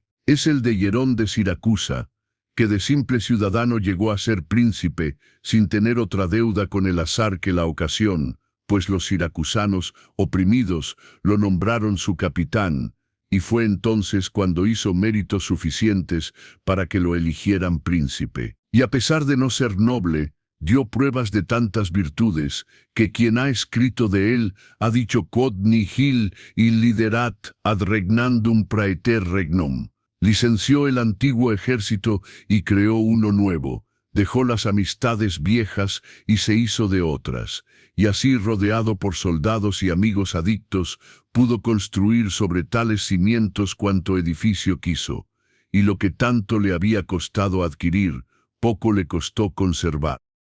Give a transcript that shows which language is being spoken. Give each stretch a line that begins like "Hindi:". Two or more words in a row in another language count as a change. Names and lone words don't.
Spanish: Es el de Hierón de Siracusa, que de simple ciudadano llegó a ser príncipe sin tener otra deuda con el azar que la ocasión, pues los siracusanos, oprimidos, lo nombraron su capitán, y fue entonces cuando hizo méritos suficientes para que lo eligieran príncipe. Y a pesar de no ser noble, dio pruebas de tantas virtudes, que quien ha escrito de él ha dicho
Latin: quod nihil illiderat ad regnandum praeter regnum.
Spanish: Licenció el antiguo ejército y creó uno nuevo, dejó las amistades viejas y se hizo de otras, y así rodeado por soldados y amigos adictos, pudo construir sobre tales cimientos cuanto edificio quiso, y lo que tanto le había costado adquirir, poco le costó conservar.